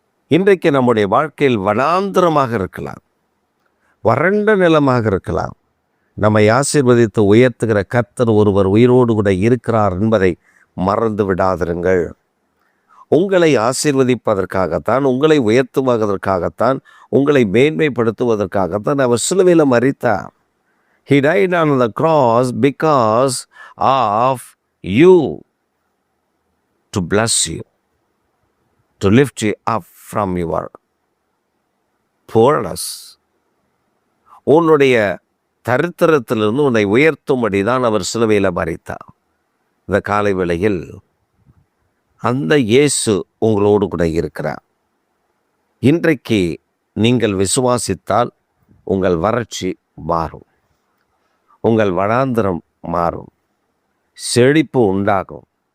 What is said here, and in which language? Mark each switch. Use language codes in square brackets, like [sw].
[ta] இன்றைக்கு நம்முடைய வாழ்க்கையில் வனாந்திரமாக இருக்கலாம், வறண்ட நிலமாக இருக்கலாம். நம்மை ஆசீர்வதித்து உயர்த்துகிற கர்த்தர் ஒருவர் உயிரோடு கூட இருக்கிறார் என்பதை மறந்து விடாதிருங்கள். உங்களை ஆசீர்வதிப்பதற்காகத்தான், உங்களை உயர்த்துவதற்காகத்தான், உங்களை மேன்மைப்படுத்துவதற்காகத்தான் அவர் சிலுவையில் மரித்தார். [en] He died on the cross because of you, to bless you, to lift you up from your poorness. [ta] உன்னுடைய தரித்திரத்திலிருந்து உன்னை உயர்த்தும்படி தான் அவர் சிலுவையில் மரித்தார். இந்த காலை வேளையில் அந்த இயேசு உங்களோடு கூட இருக்கிறார். இன்றைக்கு நீங்கள் விசுவாசித்தால் உங்கள் வறட்சி மாறும், உங்கள் வனாந்திரம் மாறும், செழிப்பு உண்டாகும்.